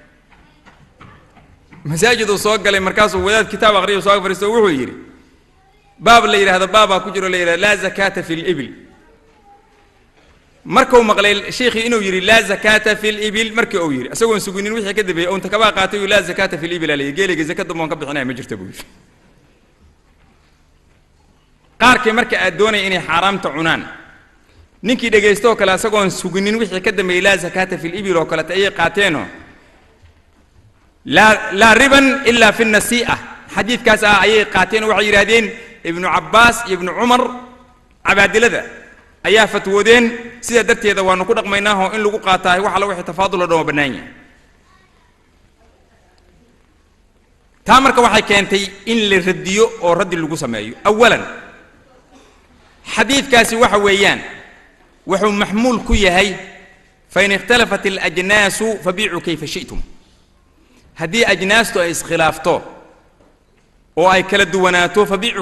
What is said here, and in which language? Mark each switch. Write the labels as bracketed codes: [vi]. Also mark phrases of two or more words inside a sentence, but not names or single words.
[so] masaajidu soo galay markaas uu wadaad kitaab aqriyo soo fariisto wuxuu yiri baab la yiraahdo baaba ku jiro la yiraahdo [ar] لا زكاة في الإبل [so] markuu maqlay sheekhi inuu yiri [ar] لا زكاة في الإبل [so] markii uu yiri asagoo sugunin wixii ka dambeeyay oo inta kaba qaatay [ar] لا زكاة في الإبل [so] la geeliga zakada moon ka bixinay ma jirto buu qaarkii marka aad doonay inay xaraamta cunaan ninkii dhageysto kala asagoo sugunin wixii ka dambeeyay [ar] لا زكاة في الإبل [so] oo kala ay qaateeno [ar] لا ربا إلا في النسيئة [so] xadiidkaas ay qaateen waxay yiraahdeen ibn Abbas ibn Umar abadilada ayaa fatwoodeen sida darteeda waanu ku dhaqmaynaa in lagu qaataa waxa la wixii tafaadul oo banaanya taamarka waxay keentay in la radiyo oo radi lagu sameeyo awalan xadiidkaasi waxa weeyaan wuxuu mahmuul ku yahay [ar] فإن اختلفت الأجناس فبيعوا كيف شئتم [so] hadii ajnaastu ay iskhilaafto oo ay kala duwanaato fabi'u